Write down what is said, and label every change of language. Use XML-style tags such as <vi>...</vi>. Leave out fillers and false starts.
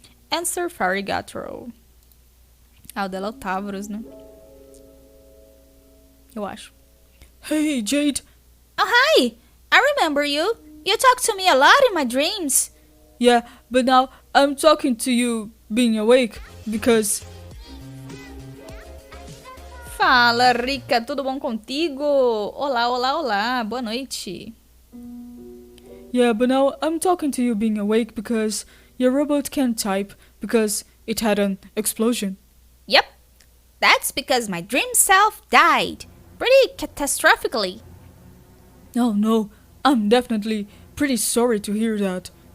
<pt>Answer Farigatro. Ah, o dela é o Tavros, né? Eu acho.</pt> <en>Hey, Jade. Oh, hi! I remember you. You talk to me a lot in my dreams. Yeah, but now I'm talking to you being awake because...</en> <pt>Fala, Rica, tudo bom contigo? Olá, olá, olá, boa noite.</pt> <en>Yeah, but now I'm talking to you being awake because your robot can't type because it had an explosion. Yep. That's because my dream self died. Pretty catastrophically. No, I'm definitely pretty sorry to hear that.</en>